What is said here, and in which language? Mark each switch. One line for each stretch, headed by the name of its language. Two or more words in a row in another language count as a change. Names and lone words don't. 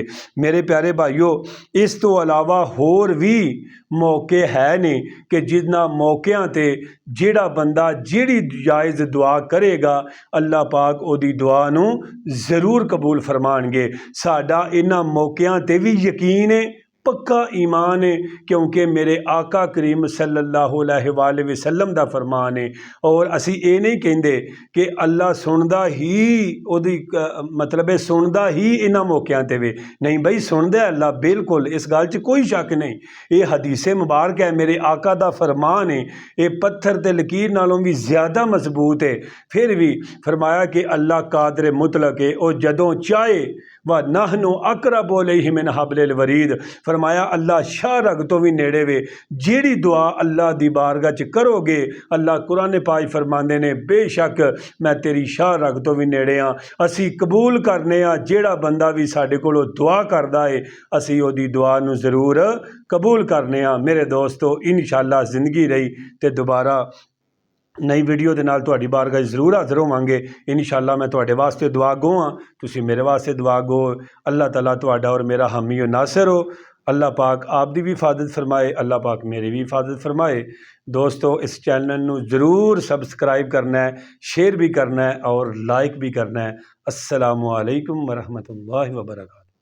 Punjabi: ਮੇਰੇ ਪਿਆਰੇ ਭਾਈਓ, ਇਸ ਤੋ ਅਲਾਵਾ ਹੋਰ ਭੀ ਮੌਕੇ ਹੈ ਨੇ ਕਿ ਜਿਨ੍ਹਾਂ ਮੌਕਿਆਂ ਤੇ ਜਿਹੜਾ ਬੰਦਾ ਜਿਹੜੀ ਜਾਇਜ਼ ਦੁਆ ਕਰੇਗਾ ਅੱਲਾਹ ਪਾਕ ਉਹਦੀ ਦੁਆ ਨੂੰ ਜ਼ਰੂਰ ਕਬੂਲ ਫ਼ਰਮਾਉਣਗੇ। ਸਾਡਾ ਇਨ੍ਹਾਂ ਮੌਕਿਆਂ ਤੇ ਭੀ ਯਕੀਨ ਹੈ, ਪੱਕਾ ਈਮਾਨ ਹੈ, ਕਿਉਂਕਿ ਮੇਰੇ ਆਕਾ ਕਰੀਮ
Arabic: صلى الله عليه وسلم
Punjabi: ਦਾ ਫ਼ਰਮਾਨ ਹੈ। ਔਰ ਅਸੀ ਇਹ ਨਹੀਂ ਕਹਿੰਦੇ ਕਿ ਅੱਲਾਹ ਸੁਣਦਾ ਹੀ, ਉਹਦੀ ਮਤਲਬ ਹੈ ਸੁਣਦਾ ਹੀ ਇਨ੍ਹਾਂ ਮੌਕਿਆਂ ਤੇ ਵੇ, ਨਹੀਂ ਬਈ, ਸੁਣਦਾ ਹੈ ਅੱਲਾਹ, ਬਿਲਕੁਲ, ਇਸ ਗੱਲ ਚ ਕੋਈ ਸ਼ੱਕ ਨਹੀਂ। ਇਹ ਹਦੀਸ ਮੁਬਾਰਕ ਹੈ, ਮੇਰੇ ਆਕਾ ਦਾ ਫ਼ਰਮਾਨ ਹੈ, ਇਹ ਪੱਥਰ ਤੇ ਲਕੀਰ ਨਾਲੋਂ ਭੀ ਜ਼ਿਆਦਾ ਮਜ਼ਬੂਤ ਹੈ। ਫਿਰ ਭੀ ਫ਼ਰਮਾਇਆ ਕਿ ਅੱਲਾਹ ਕਾਦਿਰ ਮੁਤਲਕ ਹੈ, ਔਰ ਜਦੋਂ ਚਾਹੇ
Arabic: و نحن أقرب إليه من حبل الوريد,
Punjabi: ਫ਼ਰਮਾਇਆ ਅੱਲਾਹ ਸ਼ਾਹ ਰਗ ਤੋਂ ਭੀ ਨੇੜੇ ਵੇ। ਜਿਹੜੀ ਦੁਆ ਅੱਲਾਹ ਦੀ ਬਾਰਗਾਹ ਚ ਕਰੋਗੇ, ਅੱਲਾਹ ਕੁਰਾਨ ਪਾਕ ਫ਼ਰਮਾਉਂਦੇ ਨੇ, ਬੇਸ਼ੱਕ ਮੈਂ ਤੇਰੀ ਸ਼ਾਹ ਰਗ ਤੋਂ ਭੀ ਨੇੜੇ ਹਾਂ, ਅਸੀ ਕਬੂਲ ਕਰਨੇ ਆਂ ਜਿਹੜਾ ਬੰਦਾ ਭੀ ਸਾਡੇ ਕੋਲੋਂ ਦੁਆ ਕਰਦਾ ਹੈ, ਅਸੀ ਉਹਦੀ ਦੁਆ ਨੂੰ ਜ਼ਰੂਰ ਕਬੂਲ ਕਰਨੇ ਆਂ। ਮੇਰੇ ਦੋਸਤੋ, ਇੰਸ਼ਾਅੱਲਾਹ ਜ਼ਿੰਦਗੀ ਰਹੀ ਤੇ ਦੋਬਾਰਾ ਨਵੀਂ ਵੀਡੀਓ ਕੇ ਨਾਲ ਤੁਹਾਡੀ ਬਾਰਗਾਹ ਜ਼ਰੂਰ ਹਾਜ਼ਰ ਹੋਵਾਂਗੇ। ਇੰਸ਼ਾਅੱਲਾਹ ਮੈਂ ਤੁਹਾਡੇ ਵਾਸਤੇ ਦੁਆ ਗੋ ਹਾਂ, ਤੁਸੀਂ ਮੇਰੇ ਵਾਸਤੇ ਦੁਆ ਗੋ। ਅੱਲਾਹ ਤਾਲਾ ਤੁਹਾਡਾ ਔਰ ਮੇਰਾ ਹਾਮੀ ਔਰ ਨਾਸਿਰ ਹੋ। ਅੱਲਾਹ ਪਾਕ ਆਪ ਦੀ ਭੀ ਹਿਫ਼ਾਜ਼ਤ ਫ਼ਰਮਾਏ, ਅੱਲਾਹ ਪਾਕ ਮੇਰੀ ਭੀ ਹਿਫ਼ਾਜ਼ਤ ਫ਼ਰਮਾਏ। ਦੋਸਤੋ, ਇਸ ਚੈਨਲ ਨੂੰ ਜ਼ਰੂਰ ਸਬਸਕ੍ਰਾਈਬ ਕਰਨਾ ਹੈ, ਸ਼ੇਅਰ ਭੀ ਕਰਨਾ ਹੈ ਔਰ ਲਾਈਕ ਭੀ ਕਰਨਾ ਹੈ।
Arabic: السلام عليكم و رحمة الله و بركاته.